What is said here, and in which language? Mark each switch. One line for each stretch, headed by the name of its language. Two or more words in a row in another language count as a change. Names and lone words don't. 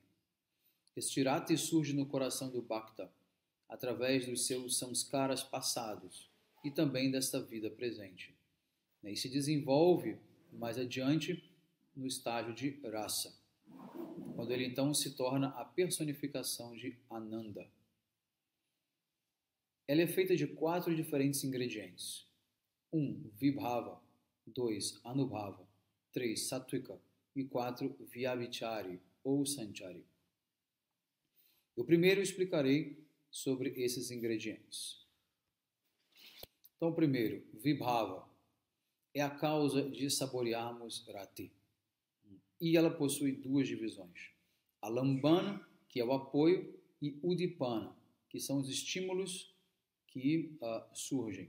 Portuguese: Este Rati surge no coração do Bhakta, através dos seus samskaras passados e também desta vida presente. E se desenvolve mais adiante no estágio de Rasa, quando ele então se torna a personificação de Ananda. Ela é feita de 4 diferentes ingredientes. 1. Vibhava. 2. Anubhava. 3. Satvika. E 4. Vyabhichari ou Sanchari. Eu primeiro explicarei sobre esses ingredientes. Então, primeiro, Vibhava é a causa de saborearmos Rati. E ela possui 2 divisões: Alambana, que é o apoio, e Udipana, que são os estímulos que surgem.